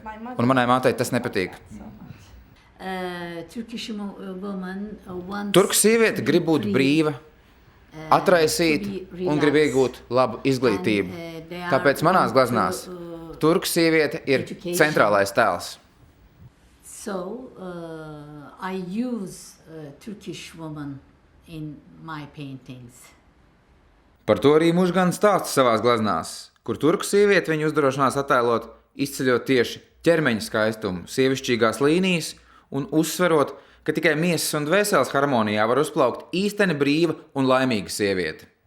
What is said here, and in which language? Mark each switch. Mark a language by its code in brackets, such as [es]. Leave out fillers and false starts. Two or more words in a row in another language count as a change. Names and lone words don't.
[lv] Un manai mātei tas nepatīk. Turku sieviete grib būt brīva, atraisīta un grib iegūt labu izglītību. Tāpēc manās gleznās turku sieviete ir centrālais tēls. [en] I use Turkish woman in my paintings. [lv] Par to arī Mužgan stāsta savās gleznās, kur turku sieviete viņu uzdrošinās attēlot, izceļot tieši ķermeņa skaistumu, sievišķīgās līnijas un uzsverot, ka tikai miesas un dvēseles harmonijā var uzplaukt īsteni brīva un laimīga sieviete.